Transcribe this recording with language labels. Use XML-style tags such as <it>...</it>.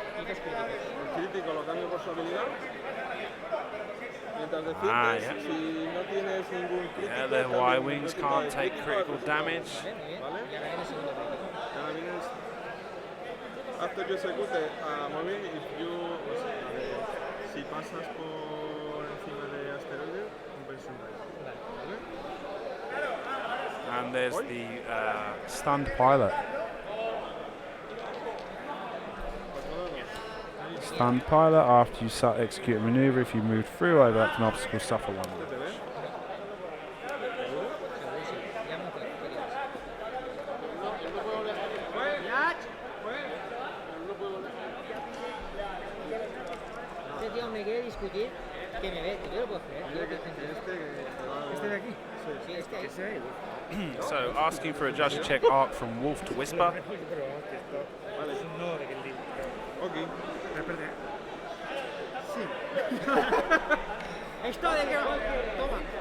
<es>El crítico lo cambio por su habilidad. Mientras defiendes,</es> <en>yeah.</en> <es>si no tienes ningún crítico,</es> <en>Yeah, the Y-Wings can't take critical damage.</en> <es>Muy bien. ¿Vale? Y ahora viene el segundo ataque. Ahora vienes.</es> <en>After you execute a moving, if you.</en> <es>O sea, si pasas por encima de asteroide, compensas un daño. ¿Vale?</es> <en>And there's the stunned pilot. Stunned pilot, after you execute a maneuver, if you move through or overlap an obstacle, suffer 1</en> <es>¿Te</es> <en>wound.</en> <es>ve? Segurísimo. Ya me acuerdo. Este tío me quiere discutir que me ve. Yo lo puedo creer. Tío, qué gente. ¿Este de aquí? Sí, este ahí.</es> <en>So asking for a judge to check arc from Wolf to Whisper.</en> <es>Vale. Ok. Esto de que. Toma.</es>